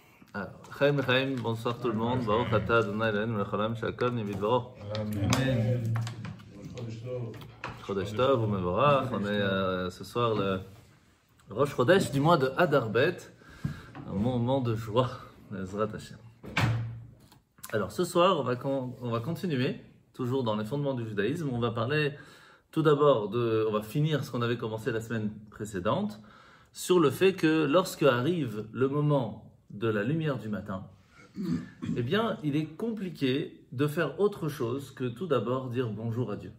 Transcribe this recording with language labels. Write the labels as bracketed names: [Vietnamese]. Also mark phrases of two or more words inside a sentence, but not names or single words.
[French] Alors, Chaim Chaim, bonsoir tout le monde. [Hebrew] ברוך אתה אדוני אלוהינו מלך העולם שהכל נהיה בדברו. Amen. חודש טוב ומבורך. [French] On est ce soir le [Hebrew] ראש חודש [French] du mois de Adar Bet, un moment de joie, [Hebrew] עזרת השם. [French] Alors ce soir, on va continuer, toujours dans les fondements du judaïsme. On va parler tout d'abord on va finir ce qu'on avait commencé la semaine précédente, sur le fait que lorsque arrive le moment de la lumière du matin, eh bien, il est compliqué de faire autre chose que tout d'abord dire bonjour à Dieu.